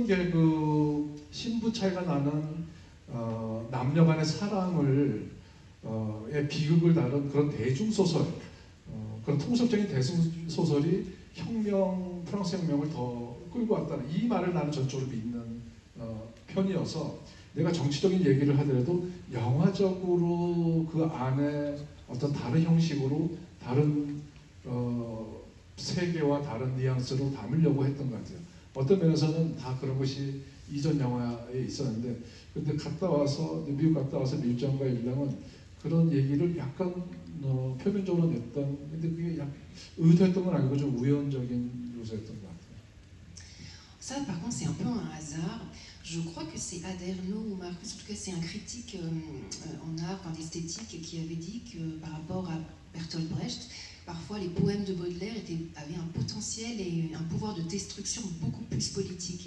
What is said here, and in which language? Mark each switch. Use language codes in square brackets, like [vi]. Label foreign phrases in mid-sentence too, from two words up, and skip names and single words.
[ko] 계급 신부 차이가 나는 남녀 간의 사랑을 비극을 다룬 그런 대중 소설, 그런 통섭적인 대중 소설이 프랑스 혁명을 더 끌고 왔다는 이 말을 나는 전적으로 믿는 편이어서 내가 정치적인 얘기를 하더라도 영화적으로 그 안에 어떤 다른 형식으로 다른 세계와 다른 뉘앙스로 담으려고 했던 것 같아요. 어떤 면에서는 다 그런 것이 이전 영화에 있었는데, 근데 미국 갔다 와서 밀정과 일랑은 그런 얘기를 약간 표면적으로 냈던, 근데 그게 의도했던 건 아니고 좀 우연적인 요소였던 것 같아요. [fr] Ça, par contre, c'est un peu un hasard. Je crois que c'est Adorno ou Marcus, en tout cas, c'est un critique en art, en esthétique, qui avait dit que par rapport à Bertolt Brecht, parfois les poèmes de Baudelaire avaient un potentiel et un pouvoir de destruction beaucoup plus politique.